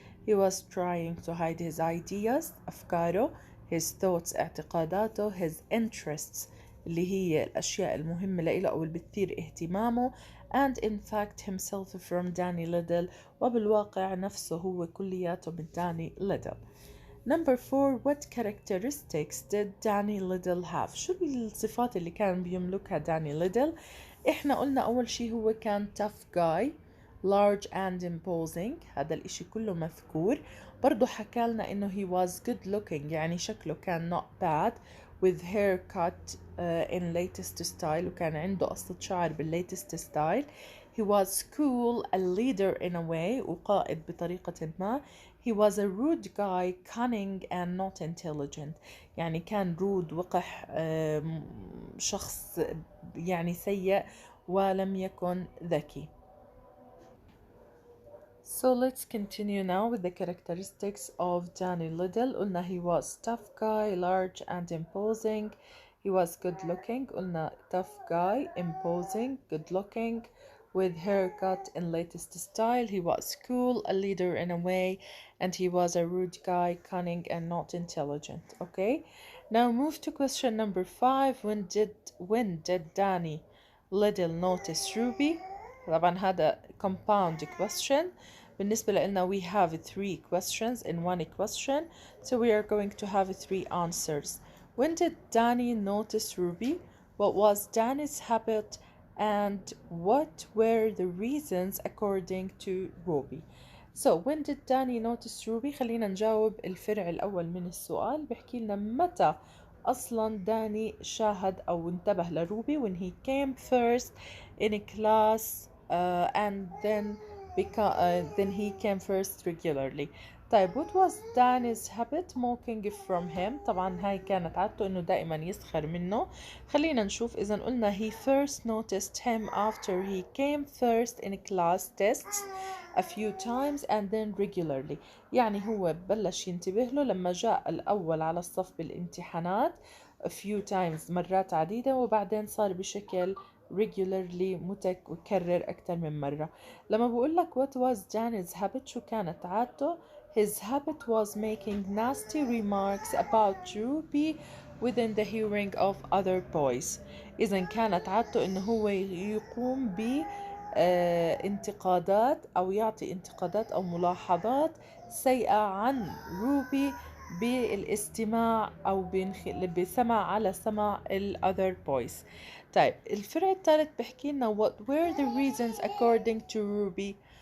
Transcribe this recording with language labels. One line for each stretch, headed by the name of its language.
English: He was trying to hide his ideas,
Arabic: أفكاره,
English: his thoughts,
Arabic: اعتقاداته,
English: his interests
Arabic: اللي هي الأشياء المهمة لإله أو اللي بتثير اهتمامه,
English: and in fact himself from Danny Little,
Arabic: وبالواقع نفسه هو كلياته من
English: Danny Little. Number 4, what characteristics did Danny Little have?
Arabic: شو الصفات اللي كان بيملكها داني ليدل؟ احنا قلنا أول شي هو كان
English: tough guy, large and imposing,
Arabic: هذا الاشي كله مذكور. برضو حكالنا انه
English: he was good looking,
Arabic: يعني شكله كان
English: not bad, with haircut in latest style,
Arabic: وكان عنده قصة شعر
English: بالlatest style. He was cool, a leader in a way,
Arabic: وقائد بطريقة ما.
English: He was a rude guy, cunning and not intelligent.
Arabic: يعني كان rude, وقح, شخص يعني سيء ولم يكن ذكي.
English: So let's continue now with the characteristics of Danny Little.
Arabic: قلنا
English: he was tough guy, large and imposing. He was good looking.
Arabic: قلنا
English: tough guy, imposing, good looking, with haircut in latest style. He was cool, a leader in a way, and he was a rude guy, cunning and not intelligent. Okay, now move to question number 5. When did Danny Little notice Ruby?
Arabic: طبعا هذا
English: compound question.
Arabic: بالنسبة لنا
English: we have 3 questions in one question, so we are going to have 3 answers. When did Danny notice Ruby? What was Danny's habit? And what were the reasons according to Ruby? So when did Danny notice Ruby?
Arabic: خلينا نجاوب الفرع الأول من السؤال. بحكي لنا متى أصلا داني شاهد أو انتبه لروبي
English: when he came first in class and then he came first regularly.
Arabic: طيب
English: what was Danny's habit? Mocking from him.
Arabic: طبعا هاي كانت عادته انه دائما يسخر منه. خلينا نشوف.
English: اذا قلنا he first noticed him after he came first in class tests a few times and then regularly.
Arabic: يعني هو بلش ينتبه له لما جاء الأول على الصف بالامتحانات
English: a few times,
Arabic: مرات عديدة, وبعدين صار بشكل
English: regularly,
Arabic: متكرر أكثر من مرة. لما بقول لك
English: what was Danny's habit,
Arabic: شو كانت عادته?
English: His habit was making nasty remarks about Ruby within the hearing of other boys.
Arabic: إذا كانت عادته إنه هو يقوم ب انتقادات أو يعطي انتقادات أو ملاحظات سيئة عن روبي بالاستماع أو بسمع على سمع ال
English: other boys.
Arabic: طيب الفرع الثالث بحكي لنا
English: what were the reasons according to Ruby.